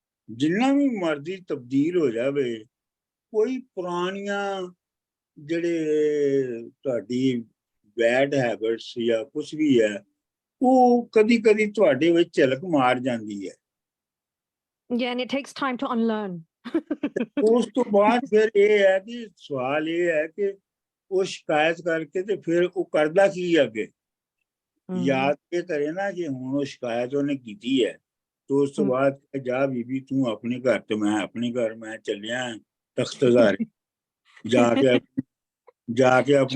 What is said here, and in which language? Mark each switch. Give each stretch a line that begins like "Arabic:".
Punjabi: ਜਿੰਨਾ ਵੀ ਮਰਜ਼ੀ ਤਬਦੀਲ ਹੋ ਜਾਵੇ, ਕੋਈ ਪੁਰਾਣੀਆਂ ਜਿਹੜੇ ਤੁਹਾਡੀ
English: bad habits
Punjabi: ਜਾਂ ਕੁਝ ਵੀ ਹੈ, ਉਹ ਕਦੀ ਕਦੀ ਤੁਹਾਡੇ ਵਿੱਚ ਝਲਕ ਮਾਰ ਜਾਂਦੀ ਹੈ।
English: Yeah, and it takes time to unlearn.
Punjabi: ਉਸ ਤੋਂ ਬਾਅਦ ਫਿਰ ਇਹ ਹੈ ਕਿ ਸਵਾਲ ਇਹ ਹੈ ਕਿ ਉਹ ਸ਼ਿਕਾਇਤ ਕਰਕੇ ਤੇ ਫਿਰ ਉਹ ਕਰਦਾ ਕੀ ਅੱਗੇ? ਯਾਦ ਇਹ ਕਰੇ ਨਾ ਕਿ ਹੁਣ ਉਹ ਸ਼ਿਕਾਇਤ ਉਹਨੇ ਕੀਤੀ ਹੈ, ਤੇ ਉਸ ਤੋਂ ਬਾਅਦ ਜਾ ਬੀਬੀ ਤੂੰ ਆਪਣੇ ਘਰ ਤੇ ਮੈਂ ਆਪਣੇ ਘਰ, ਮੈਂ ਚੱਲਿਆ ਤਖਤਜ਼ਾਰ ਜਾ ਕੇ ਆਪਣੀ